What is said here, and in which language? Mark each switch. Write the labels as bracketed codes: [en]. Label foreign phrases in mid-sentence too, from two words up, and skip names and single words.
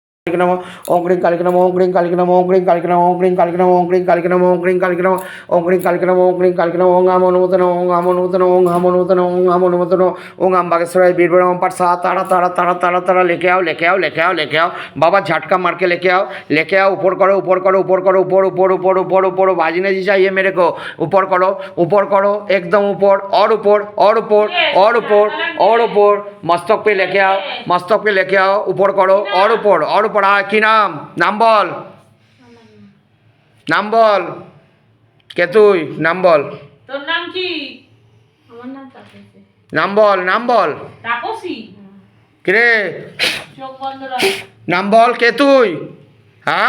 [sa] नमो ओम क्रीं कालिके नमो ओम क्रीं कालिके नमो ओम क्रीं कालिके नमो ओम क्रीं कालिके नमो ओम क्रीं कालिके नमो ओम क्रीं कालिके नमो ओम क्रीं कालिके नमो ओम क्रीं कालिके नमो ओम आमो नमोतन ओम आमो नमोतन ओम आमो नमोतन ओम आमो नमोतन ओम आम बागेश्वराय बीरबड़म [hi] पर सात तारा तारा तारा तारा तारा लेके आओ लेके आओ लेके आओ लेके आओ बाबा झटका मार के लेके आओ ऊपर करो ऊपर करो ऊपर करो ऊपर ऊपर ऊपर ऊपर ऊपर बाजने जी चाहिए मेरे को ऊपर करो एकदम ऊपर और ऊपर और ऊपर और ऊपर और ऊपर मस्तक पे लेके आओ ऊपर करो और ऊपर [bn] কি নাম বল কে তুই নাম বল তোর নাম কি আমার নাম তাপসী নাম বল তাপসী কি রে চোখ বন্ধ রাখ নাম বল কে তুই হ্যাঁ